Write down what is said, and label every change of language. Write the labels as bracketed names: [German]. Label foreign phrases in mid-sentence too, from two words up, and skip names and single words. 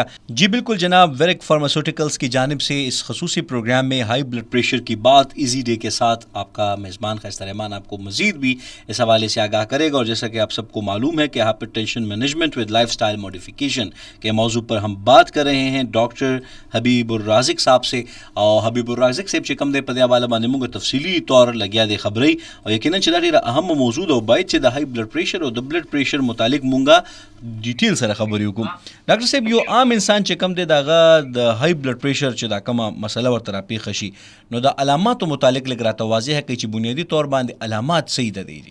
[Urdu] جی بالکل جناب، ویرک فارماسوٹیکلز کی جانب سے اس خصوصی پروگرام میں [English] high blood pressure [Urdu] کی بات ایزی ڈے کے ساتھ آپ کا میزبان خیستہ رحمان آپ کو مزید بھی اس حوالے سے آگاہ کرے گا. اور جیسا کہ آپ سب کو معلوم ہے کہ [English] hyper tension management with life style modification [Urdu] کے موضوع پر ہم بات کر رہے ہیں ڈاکٹر حبیب الرازق صاحب سے. [Pashto] اور حبیب الرازق صاحب چې کوم دی په دې حواله باندې موږ تفصیلي طور لګیا دی خبرې او یقینا چې دا ډېره اهم موضوع ده او باید چې د [English] high blood pressure [Pashto] او د [English] blood pressure [Pashto] متعلق مونږه ډیټیل سره خبرې وکړو. ډاکټر صاحب یو عام انسان چې کوم دی دغه د [English] high blood pressure [Pashto] چې دا کومه مسله ورته راپېښه شي نو د علاماتو متعلق لږ راته واضح کړئ چې بنیادي طور باندې علامات څه دي دي؟